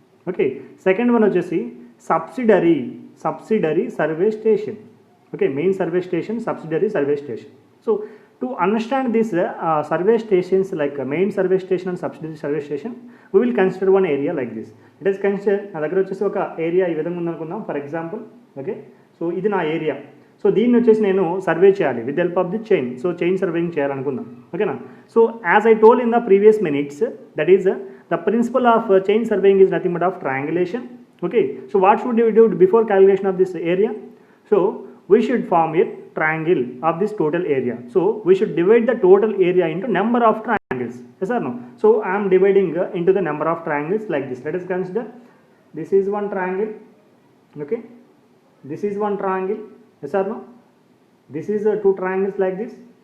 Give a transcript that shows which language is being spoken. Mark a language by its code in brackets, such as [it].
[te] Okay, second one వచ్చేసి subsidiary survey station. [en] Okay, main survey station, subsidiary survey station. So to understand this survey stations like main survey station and subsidiary survey station, we will consider one area like this. Let us consider [te] నా దగ్గర వచ్చేసి ఒక area ఈ విధంగా ఉందనుకుందాం. For example, okay, so ఇది నా area. So దీన్ని వచ్చేసి నేను సర్వే చేయాలి with help of the chain. So chain surveying చేయాలనుకుందాం. ఓకేనా. [en] So as I told in the previous minutes, that is the principle of chain surveying is nothing but of triangulation. Okay, so what should you do before calculation of this area? So we should form a triangle of this total area. So we should divide the total area into number of triangles. Yes or no? So I am dividing into the number of triangles like this. Let us consider this is one triangle. Okay, this is one triangle. Yes or no? This is 2 triangles like this.